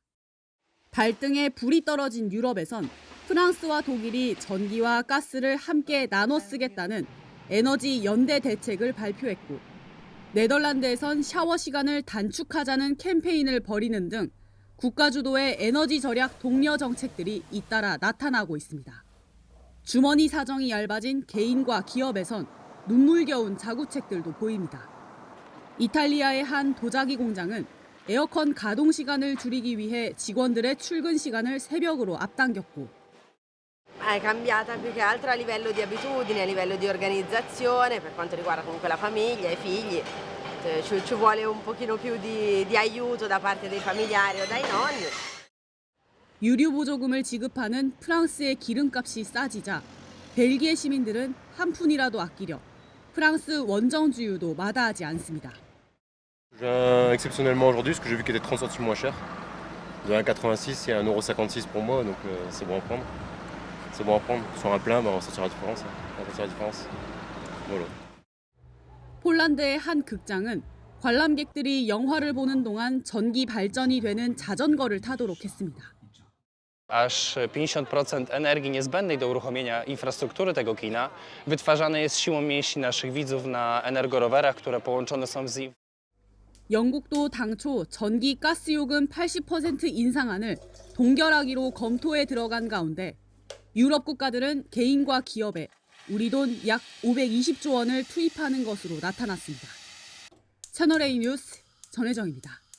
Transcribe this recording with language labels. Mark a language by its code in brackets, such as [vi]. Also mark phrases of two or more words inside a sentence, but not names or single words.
[ko] 발등에 불이 떨어진 유럽에선 프랑스와 독일이 전기와 가스를 함께 나눠 쓰겠다는 에너지 연대 대책을 발표했고 네덜란드에선 샤워 시간을 단축하자는 캠페인을 벌이는 등 국가 주도의 에너지 절약 독려 정책들이 잇따라 나타나고 있습니다. 주머니 사정이 얇아진 개인과 기업에선 눈물겨운 자구책들도 보입니다. 이탈리아의 한 도자기 공장은 에어컨 가동 시간을 줄이기 위해 직원들의 출근 시간을 새벽으로 앞당겼고 [it] È cambiata più che altro a livello di abitudini, a livello di organizzazione, per quanto riguarda comunque la famiglia, i figli. Ci vuole un pochino più di aiuto da parte dei familiari o dai nonni. [ko] 유류 보조금을 지급하는 프랑스의 기름값이 싸지자 벨기에 시민들은 한 푼이라도 아끼려 프랑스 원정주유도 마다하지 않습니다. [fr] Exceptionnellement aujourd'hui, parce que j'ai vu qu'il était 30 centimes moins cher. De 1,86 et 1,56 € pour moi, donc c'est bon à prendre. C'est bon à prendre. Sur un plein, on va sentir la différence. On va sentir la différence. Voilà. [ko] 폴란드의 한 극장은 관람객들이 영화를 보는 동안 전기 발전이 되는 자전거를 타도록 했습니다. [pl] Aż 50% energii niezbędnej do uruchomienia infrastruktury tego kina wytwarzane jest siłą mięśni naszych widzów na energorowerach, które połączone są z... [ko] 영국도 당초 전기 가스 요금 80% 인상안을 동결하기로 검토에 들어간 가운데 유럽 국가들은 개인과 기업에 우리 돈 약 520조 원을 투입하는 것으로 나타났습니다. 채널A 뉴스 전혜정입니다.